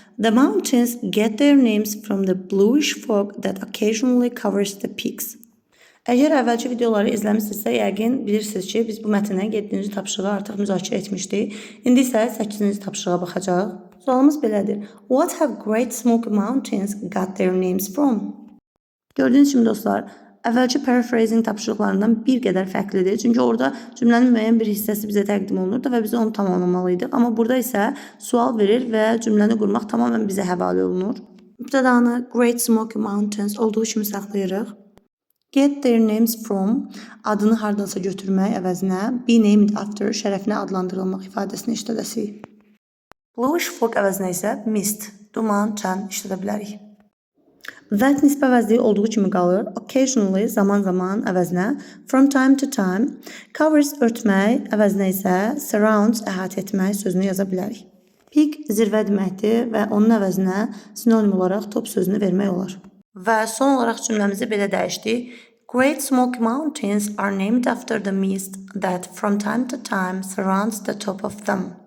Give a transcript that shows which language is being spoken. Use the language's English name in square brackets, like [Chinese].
[English] The mountains get their names from the bluish fog that occasionally covers the peaks. [Azerbaijani] Əgər əvvəlki videoları izləmişsinizsə, yəqin bilirsiniz ki, biz bu mətndən 7-ci tapşırığı artıq müzakirə etmişdik. İndi isə 8-ci tapşırığa baxacağıq. Sualımız belədir. [English] What have Great Smoky Mountains got their names from? [Azerbaijani] Gördüyünüz kimi dostlar, əvvəlki paraphrasing tapşırıqlarından bir qədər fərqlidir. Çünki orada cümlənin müəyyən bir hissəsi bizə təqdim olunurdu və biz onu tamamlamalıydıq. Amma burada isə sual verir və cümləni qurmaq tamamilə bizə həvalə olunur. İbtidanı Great Smoky Mountains olduğu kimi saxlayırıq. [English] Get their names from [Azerbaijani] adını hardansa götürmək əvəzinə [English] be named after [Azerbaijani] şərəfinə adlandırılmaq ifadəsini işlədəsirik. Bluish fog əvəzinə isə mist, duman, çən işlədə bilərik. That nisbə əvəzliyi olduğu kimi qalır. Occasionally, zaman-zaman əvəzinə [English] from time to time, [Azerbaijani] covers örtmək əvəzinə isə surrounds əhatə etmək sözünü yaza bilərik. Peak zirvə deməkdir və onun əvəzinə sinonim olaraq top sözünü vermək olar. Və son olaraq cümləmizi belə dəyişdik. [English] Great Smoky Mountains are named after the mist that from time to time surrounds the top of them.